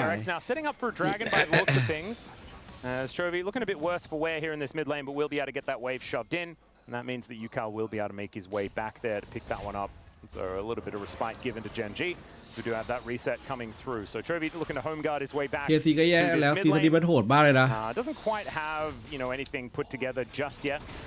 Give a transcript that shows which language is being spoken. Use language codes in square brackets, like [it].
[en] DRX now setting up for a dragon by the looks of things. As Chovy looking a bit worse for wear here in this mid lane, but will be able to get that wave shoved in. And that means that Yukal will be able to make his way back there to pick that one up. So a little bit of respite given to GENG. So we do have that reset coming through. So Chovy looking to home guard his way back. [th] เทียร์ซีก็แย่แล้วซีซันนี้มันโหดมากเลยนะ [en] Doesn't quite have, you know, anything put together just yet.